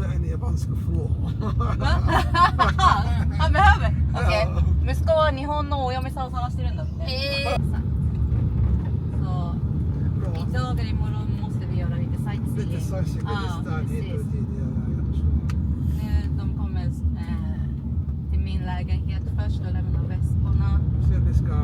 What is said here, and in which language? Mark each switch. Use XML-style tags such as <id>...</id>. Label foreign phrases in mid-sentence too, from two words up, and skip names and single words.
<sv>japansk få. Ah, behöver? Okej.</sv> <ja>息子は日本のお嫁さんを探してるんだって。</ja> <sv>Så i dagar imorgon måste vi göra lite sightseeing. Lite sightseeing, precis. Jag förstår. De kommer till min lägenhet först och lämnar väskorna. Sen vi ska...</sv>